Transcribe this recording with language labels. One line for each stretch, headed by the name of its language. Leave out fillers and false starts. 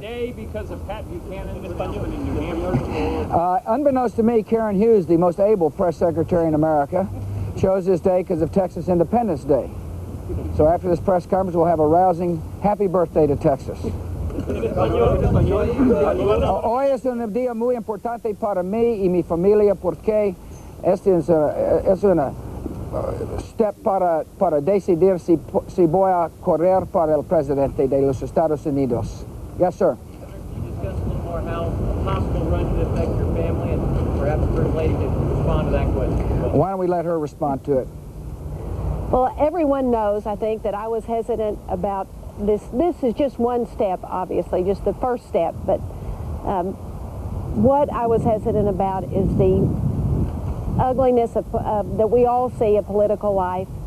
English: Today, because of Pat Buchanan in New Hampshire. Unbeknownst to me, Karen Hughes, the most able press secretary in America, chose this day because of Texas Independence Day. So after this press conference, we'll have a rousing happy birthday to Texas.
Spanish: Hoy es un día muy importante para mí y mi familia porque este es una step para decidir si voy a correr para el presidente de los Estados Unidos.
English: Yes, sir. Can you discuss a little more how a possible run could affect your family, and perhaps the First Lady could respond to that question? Why don't we let her respond to it? Well, everyone knows, I think, that I was hesitant about this. This is just one step, obviously, just the first step. But what I was hesitant about is the ugliness that we all see of political life.